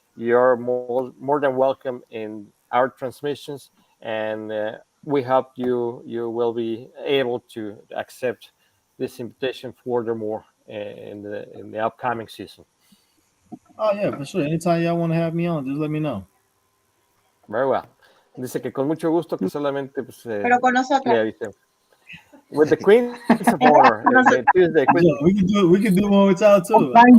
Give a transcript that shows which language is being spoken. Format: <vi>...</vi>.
<en>You're more than welcome in our transmissions, and we hope you will be able to accept this invitation furthermore in the upcoming season. Oh yeah, for sure. Anytime y'all want to have me on, just let me know. Very well.</en> <es>Dice que con mucho gusto, que solamente pues, Pero con nosotras. le avisemos.</es> <en>With the Queens of Honor, Tuesday. Yeah, we can do one with y'all too.</en>